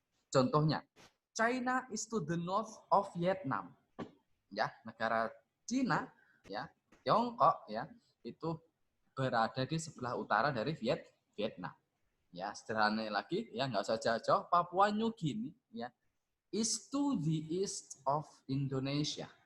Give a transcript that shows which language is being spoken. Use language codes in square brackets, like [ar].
[en] Contohnya, China is to the north of Vietnam. [id] Ya, negara Cina, ya, Tiongkok, ya, itu berada di sebelah utara dari Vietnam. Ya, sederhana lagi, ya nggak usah jauh-jauh. [en] Papua New Guinea, ya, is to the east of Indonesia.